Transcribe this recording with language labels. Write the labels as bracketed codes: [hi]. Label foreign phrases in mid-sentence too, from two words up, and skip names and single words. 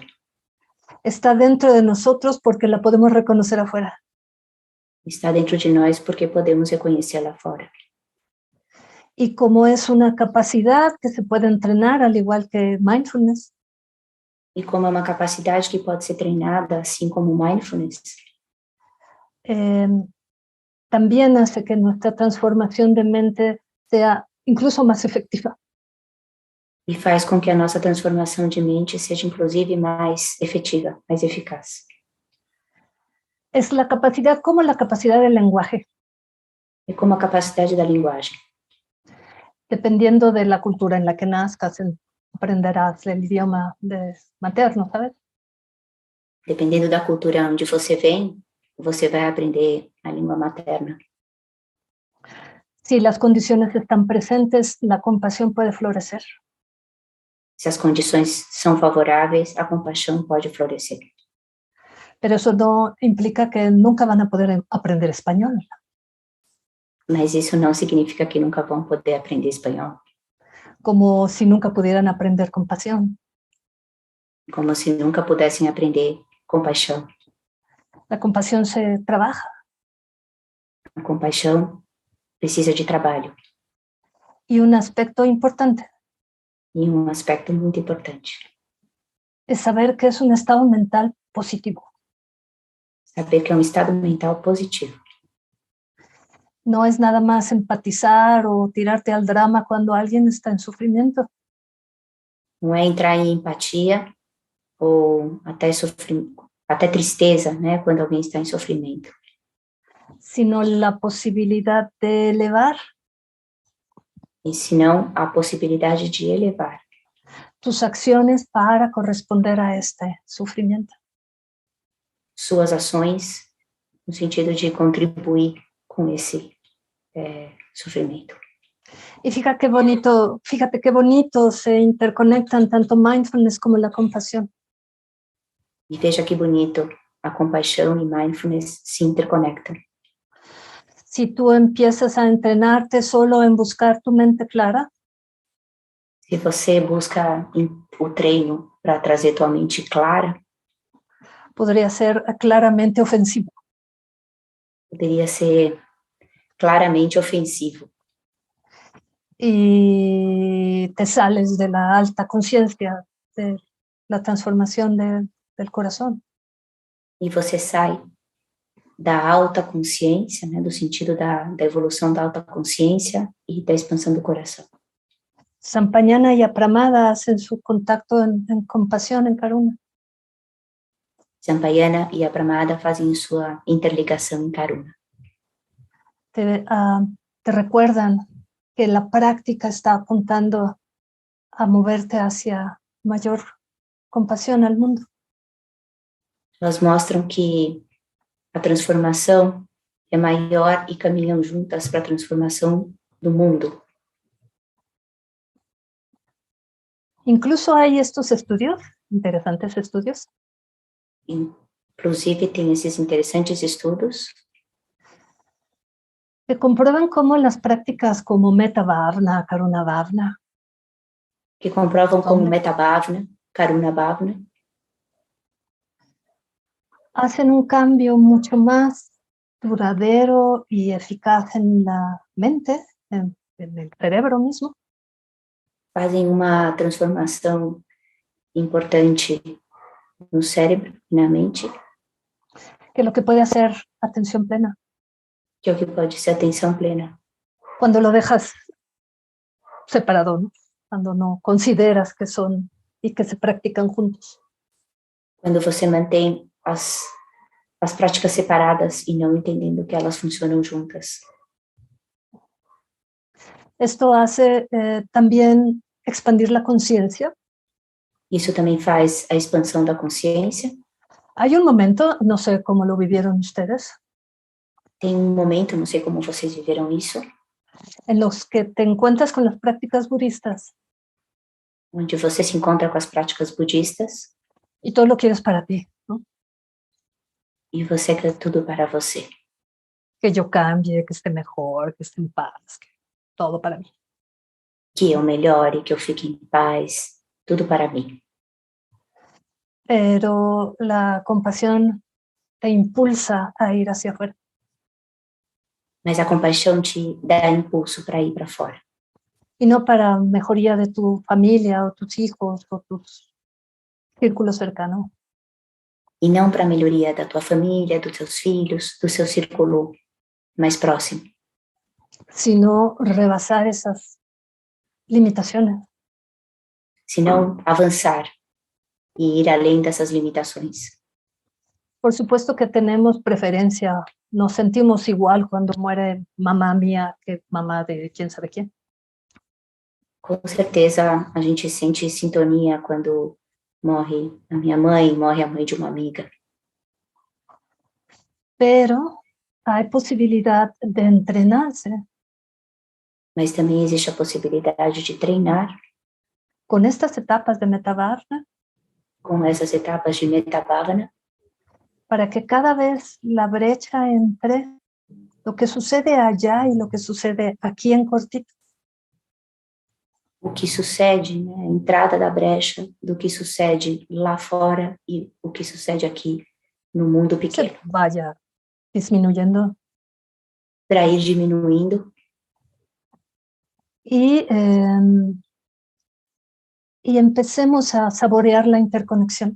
[es] Está dentro de nosotros porque la podemos reconocer afuera. [pt] Está dentro de nós porque podemos reconhecê-la fora. [es] Y como es una capacidad que se puede entrenar, al igual que mindfulness, [pt] E como é uma capacidade que pode ser treinada, assim como mindfulness, [es] también hace que nuestra transformación de mente sea incluso más efectiva. [pt] e faz com que a nossa transformação de mente seja, inclusive, mais efetiva, mais eficaz. [es] Es la capacidad como la capacidad del lenguaje. [pt] É como a capacidade da linguagem. [es] Dependiendo de la cultura en la que nazcas, aprenderás el idioma materno, ¿sabes? [pt] Dependendo da cultura onde você vem, você vai aprender a língua materna. [es] Si las condiciones están presentes, la compasión puede florecer. [pt] Se as condições são favoráveis, a compaixão pode florescer. [es] Pero eso no implica que nunca van a poder aprender español. [pt] Mas isso não significa que nunca vão poder aprender espanhol. [es] Como si nunca pudieran aprender compasión. [pt] Como se nunca pudessem aprender compaixão. [es] La compasión se trabaja. [pt] A compaixão precisa de trabalho. [es] Y un aspecto importante [pt] E um aspecto muito importante [es] es saber que es un estado mental positivo. [pt] saber que é um estado mental positivo. [es] No es nada más empatizar o tirarte al drama cuando alguien está en sufrimiento. [pt] Não é entrar em empatia ou até tristeza, né, quando alguém está em sofrimento. [es] Sino la posibilidad de elevar [pt] E senão a possibilidade de elevar [es] tus acciones para corresponder a este sufrimiento. [pt] suas ações no sentido de contribuir com esse sofrimento. [es] Y fíjate qué bonito se interconectan tanto mindfulness como la compasión. [pt] E veja que bonito, a compaixão e mindfulness se interconectam. [es] Si tú empiezas a entrenarte solo en buscar tu mente clara, [pt] Se você busca o treino para trazer tua mente clara, [es] podría ser claramente ofensivo. [pt] poderia ser claramente ofensivo. [es] Y te sales de la alta conciencia, de la transformación del corazón. [pt] E você sai da alta consciência, né, do sentido da evolução da alta consciência e da expansão do coração. [es] Sampayana y Apramada hacen su contacto en compasión, en karuna. [pt] Sampayana e Apramada fazem sua interligação em Karuna. [es] Te recuerdan que la práctica está apuntando a moverte hacia mayor compasión al mundo. [pt] Elas mostram que a transformação é maior e caminham juntas para a transformação do mundo. [es] Incluso hay estos estudios, interesantes estudios, [pt] Inclusive tem esses interessantes estudos [es] que comprueban cómo las prácticas como Metta Bhavana, Karuna Bhavana, [pt] que comprovam como Metta Bhavana, Karuna Bhavana, [es] hacen un cambio mucho más duradero y eficaz en la mente, en el cerebro mismo, [pt] fazem uma transformação importante no cérebro e na mente, [es] que lo que puede hacer atención plena. [pt] que é o que pode ser atenção plena. [es] Cuando lo dejas separado, ¿no? Cuando no consideras que son y que se practican juntos. [pt] Quando você mantém as práticas separadas e não entendendo que elas funcionam juntas. [es] Esto hace también expandir la conciencia. [pt] Isso também faz a expansão da consciência. [es] Hay un momento, no sé cómo lo vivieron ustedes, [pt] Tem um momento, não sei como vocês viveram isso, [es] en los que te encuentras con las prácticas budistas [pt] onde você se encontra com as práticas budistas [es] y todo lo quieres para ti, ¿no? [pt] e você quer tudo para você. [es] Que yo cambie, que esté mejor, que esté en paz, que todo para mí. [pt] Que eu melhore, que eu fique em paz, tudo para mim. [es] Pero la compasión te impulsa a ir hacia afuera. [pt] Mas a compaixão te dá impulso para ir para fora. [es] Y no para mejoría de tu familia o tus hijos o tus círculos cercanos. [pt] E não para a melhoria da tua família, dos teus filhos, do seu círculo mais próximo. [es] Sino rebasar esas limitaciones. [pt] Senão avançar e ir além dessas limitações. [es] Por supuesto que tenemos preferencia, nos sentimos igual cuando muere mamá mía que mamá de quién sabe quién. [pt] Com certeza a gente sente sintonia quando morre a minha mãe, morre a mãe de uma amiga. [es] Pero hay posibilidad de entrenarse. [pt] Mas também existe a possibilidade de treinar [es] con estas etapas de Metta Bhavana, [pt] com essas etapas de Metta Bhavana, [es] para que cada vez la brecha entre lo que sucede allá y lo que sucede aquí en cortito. [pt] O que sucede, né, a entrada da brecha do que sucede lá fora e o que sucede aqui no mundo pequeno. [es] Se vaya disminuyendo. [pt] Para ir diminuindo. [es] Y empecemos a saborear la interconexión.